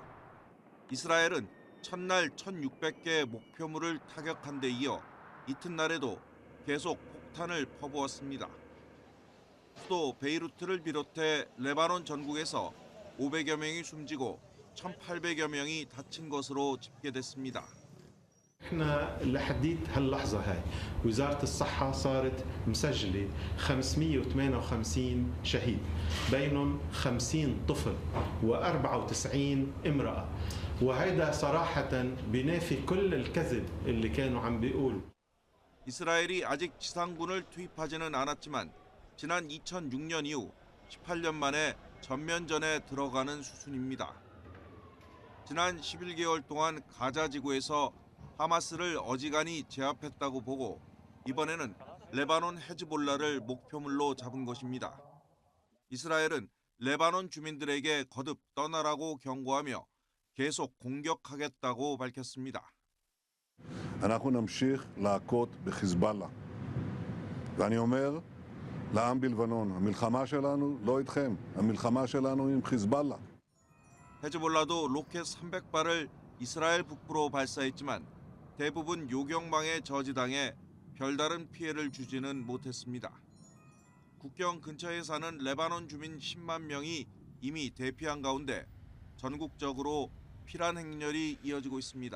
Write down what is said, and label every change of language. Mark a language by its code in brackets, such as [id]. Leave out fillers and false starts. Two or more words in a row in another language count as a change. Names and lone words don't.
[ko] 이스라엘은 첫날 1,600개 목표물을 타격한 데 이어 이튿날에도 계속 폭탄을 퍼부었습니다. 수도 베이루트를 비롯해 레바논 전국에서 500여 명이 숨지고 1,800여 명이 다친 것으로 집계됐습니다. [ar] احنا لحديت هاللحظة هاي وزارة الصحة صارت مسجلة 558 شهيد بينهم 50 طفل و94 امرأة وهيدا صراحة بينافي كل الكذب اللي كانوا عم بيقولوا. [ko] 이스라엘이 아직 지상군을 투입하지는 않았지만 지난 2006년 이후 18년 만에 전면전에 들어가는 수순입니다. 지난 11개월 동안 가자 지구에서 하마스를 어지간히 제압했다고 보고 이번에는 레바논 헤즈볼라를 목표물로 잡은 것입니다. 이스라엘은 레바논 주민들에게 거듭 떠나라고 경고하며 계속 공격하겠다고 밝혔습니다. [he] אנחנו נמשיך להכות בחיזבאללה. ואני אומר לעם בלבנון, המלחמה שלנו לא איתכם, המלחמה שלנו עם חיזבאללה. [ko] 헤즈볼라도 로켓 300발을 이스라엘 북부로 발사했지만 대부분 요격망에 저지당해 별다른 피해를 주지는 못했습니다. 국경 근처에 사는 레바논 주민 10만 명이 이미 대피한 가운데 전국적으로 피란 행렬이 이어지고 있습니다.